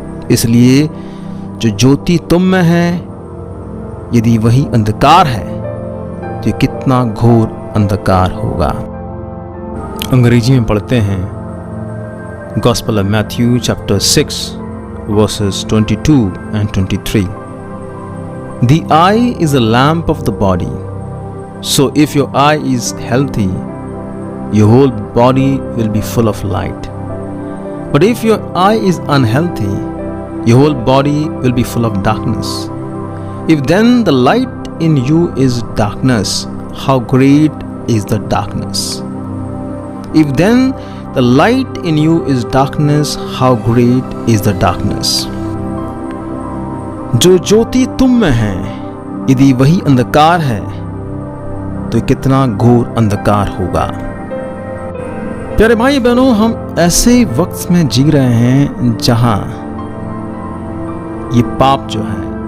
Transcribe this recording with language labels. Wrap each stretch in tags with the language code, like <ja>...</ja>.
<hi>इसलिए जो ज्योति तुम में है, यदि वही अंधकार है तो कितना घोर अंधकार होगा। अंग्रेजी में पढ़ते हैं,</hi> <en>Gospel of Matthew chapter 6 verses 22 and 23। The eye is a lamp of the body. So if your eye is healthy, your whole body will be full of light. But if your eye is unhealthy, your whole body will be full of darkness. If then the light in you is darkness, how great is the darkness? If then the light in you is darkness, how great is the darkness?</en> <hi>जो ज्योति तुम में है, यदि वही अंधकार है तो कितना घोर अंधकार होगा। प्यारे भाई बहनों, हम ऐसे वक्त में जी रहे हैं जहां ये पाप जो है</hi>